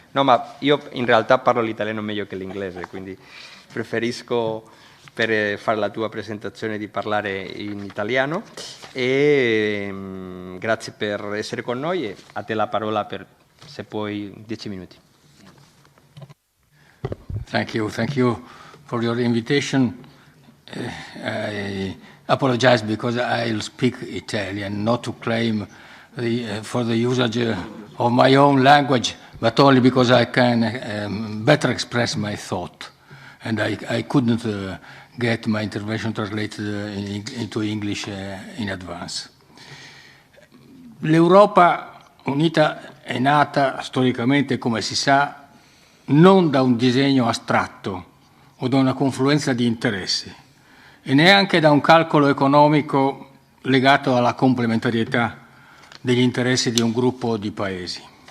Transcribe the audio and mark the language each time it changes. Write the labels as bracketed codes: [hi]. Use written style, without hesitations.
[it] No, ma io in realtà parlo l'italiano meglio che l'inglese, quindi preferisco per fare la tua presentazione di parlare in italiano. E grazie per essere con noi e a te la parola per, se puoi, 10 minuti. [en] Thank you for your invitation. I apologize because I'll speak Italian, not to claim for the usage of my own language, but only because I can better express my thought. And I couldn't get my intervention translated into English in advance. [it] L'Europa unita è nata storicamente, come si sa, non da un disegno astratto o da una confluenza di interessi, e neanche da un calcolo economico legato alla complementarietà degli interessi di un gruppo di paesi.